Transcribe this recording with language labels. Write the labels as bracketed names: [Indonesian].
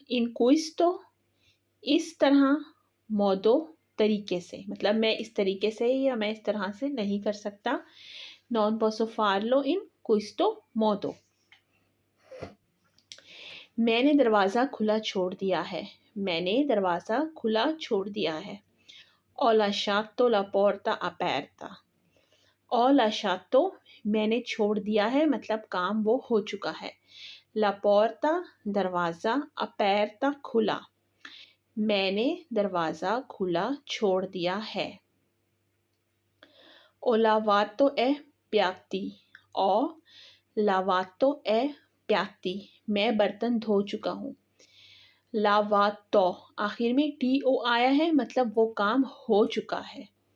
[Italian] इन क्विस्टो, [Hindi] इस तरह, मोडो, तरीके से, मतलब मैं इस तरीके से या मैं इस तरह से नहीं कर सकता। [Italian] नॉन पोसो फार्लो इन क्विस्टो मोडो। [Hindi] मैंने दरवाज़ा खुला छोड़ दिया है। मैंने दरवाज़ा खुला छोड़ दिया है। [Italian] Ho lasciato la porta aperta। Ho lasciato, [Hindi] मैंने छोड़ दिया है, मतलब काम वो हो चुका है। La porta, दरवाज़ा, aperta, खुला। मैंने दरवाज़ा खुला छोड़ दिया है। [Italian] Ho lavato i piatti। Ho lavato i piatti, [Hindi] मैं बर्तन धो चुका हूँ। लावातो, आखिर में TO आया है, मतलब वो काम हो चुका है।